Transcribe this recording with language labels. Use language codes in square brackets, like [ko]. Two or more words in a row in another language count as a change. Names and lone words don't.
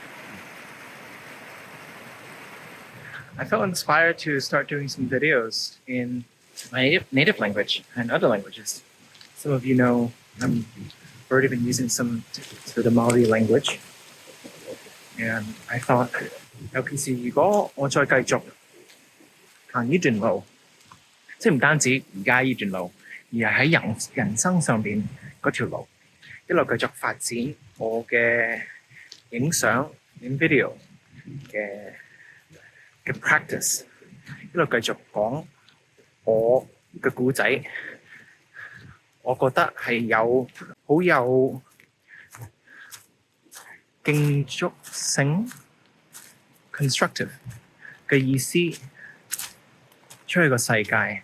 [en] I felt inspired to start doing some videos in my native language and other languages. Some of you know I'm already been using some of the Maori language. And I thought, [yue] 尤其是如果我再繼續行呢段路，即係唔單止而家呢段路，而係喺人生上邊嗰條路，一路繼續發展我嘅影相、影 video 嘅 practice， 一路繼續講我嘅故仔，我覺得係好有建築性 constructive 嘅意思出去個世界。